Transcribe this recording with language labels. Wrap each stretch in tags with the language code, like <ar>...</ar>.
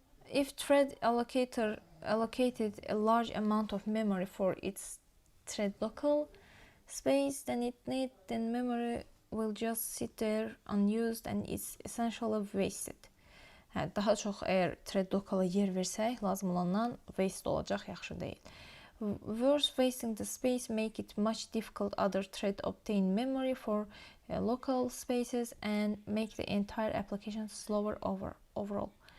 <en>If thread allocated a large amount of memory for its thread local space then memory will just sit there unused and it's essentially wasted.</en> <az>Daha çox əgər thread locala yer versək, lazım olandan waste olacaq, yaxşı deyil.</az> <en>Worse, wasting the space make it much difficult other thread obtain memory for local spaces and make the entire application slower overall.</en>